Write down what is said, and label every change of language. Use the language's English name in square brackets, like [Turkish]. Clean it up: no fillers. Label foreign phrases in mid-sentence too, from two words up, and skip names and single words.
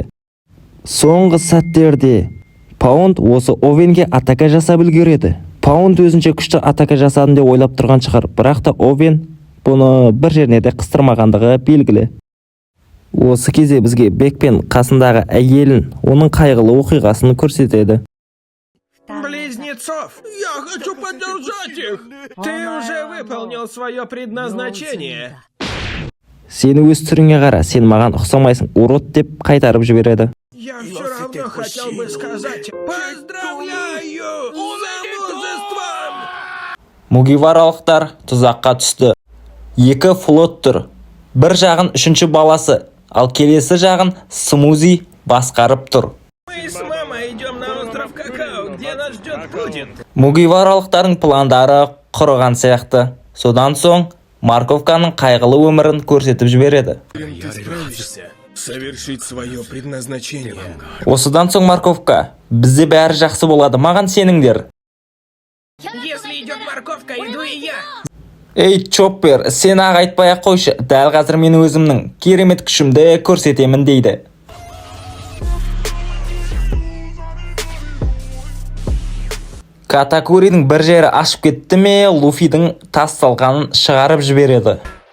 [Kazakh] Соңғы сәттерде Паунд осы Овенге атака жасап үлгереді. Паунд өзінше күшті атака жасадым деп ойлап тұрған шығар, бірақ та Овен бұны бір жеріне де қыстырмағандығы белгілі. Осы кезде бізге Бек пен қасындағы әйелін, оның қайғылы оқиғасын көрсетеді. [Russian] Близнецов! Я хочу поддержать их! Ты уже выполнил свое предназначение. [Kazakh] Сені өз түріңе қара, сен маған ұқсамайсың, урод деп қайтарып жібереді. [Russian] Я все равно хотел бы сказать поздравляю с замужеством! [Kazakh] Мугиваралықтар тұзаққа түсті. Екі флот тұр. Бір жағын үшінші баласы, ал келесі жағын Смузи басқарып тұр. [Russian] Мы с мамой идем на остров Какао, где нас ждет Пудинг. [Kazakh] Мугиваралықтардың пландары құрыған сияқты. Содан соң Марковканың қайғылы өмірін көрсетіп жібереді. [Russian] Ты справишься совершить свое предназначение. [Kazakh] Осыдан соң Марковка, бізде бәрі жақсы болады, маған сеніңдер. [Russian] Если идет морковка, иду и я. [Kazakh] Ей, Чоппер, сен ақ айтпай-ақ қойшы, дәл қазір мен өзімнің керемет күшімді көрсетемін дейді. Катакуридің бір жері ашып кетті ме, Луфидің тас салғанын шығарып жібереді.